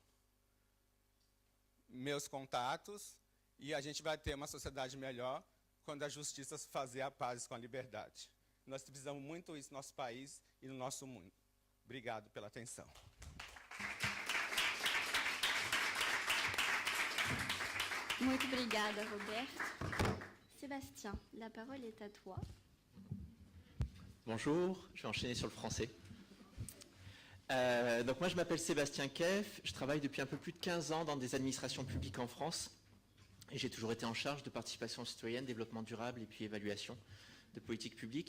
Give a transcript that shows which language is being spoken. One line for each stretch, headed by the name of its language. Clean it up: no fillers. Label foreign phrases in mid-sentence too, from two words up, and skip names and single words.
Portuguese: Meus contatos, e a gente vai ter uma sociedade melhor quando a justiça fazer a paz com a liberdade. Nós precisamos muito isso no nosso país e no nosso mundo. Obrigado pela atenção. Muito obrigada, Roberto.
French: Sébastien, la parole est à toi. Bonjour, je vais enchaîner sur le français. Donc moi je m'appelle Sébastien Keff, je travaille depuis un peu plus de 15 ans dans des administrations publiques en France et j'ai toujours été en charge de participation citoyenne, développement durable et puis évaluation de politique publique.